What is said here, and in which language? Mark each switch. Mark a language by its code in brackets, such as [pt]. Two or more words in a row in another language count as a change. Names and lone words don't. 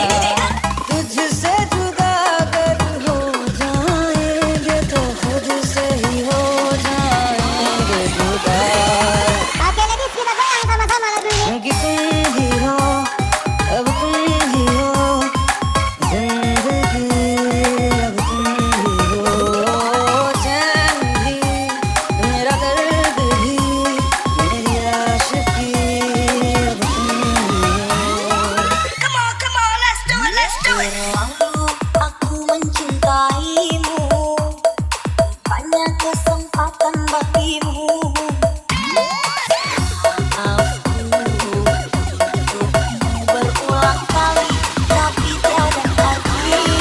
[hi] तुझसे जुदा अगर हो जाएंगे तो खुद से ही हो जाएंगे जुदा। [id] Oke, ladies, kita goyang sama-sama lagu ini. [hi] क्योंकि तुम ही हो, अब तुम ही हो, जिंदगी अब तुम ही हो। चैन भी, मेरा दर्द भी, मेरी आशिकी अब तुम ही हो। [id] Terlalu aku mencintaimu, banyak kesempatan bagimu. Maafku untuk berulang kali, tapi tiada arti.